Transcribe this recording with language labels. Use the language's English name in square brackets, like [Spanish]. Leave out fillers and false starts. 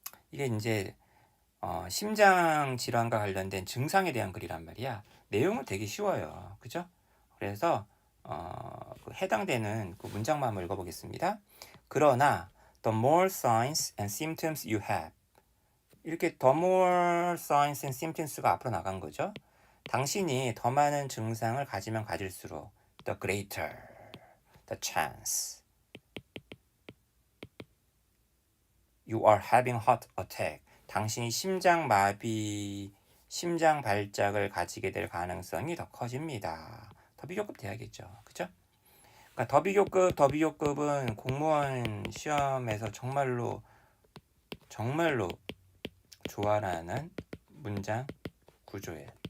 [Korean] 이게 이제 심장 질환과 관련된 증상에 대한 글이란 말이야. 내용은 되게 쉬워요. 그죠? 그래서 그 해당되는 그 문장만 한번 읽어보겠습니다. 그러나 [English] the more signs and symptoms you have. [Korean] 이렇게 [English] the more signs and symptoms [Korean] 가 앞으로 나간 거죠. 당신이 더 많은 증상을 가지면 가질수록 [English] the greater the chance you are having heart attack. [Korean] 당신이 심장마비, 심장 발작을 가지게 될 가능성이 더 커집니다. 더 비교급 돼야겠죠. 그죠? 그러니까 더 비교급은 공무원 시험에서 정말로 좋아라는 문장 구조예요.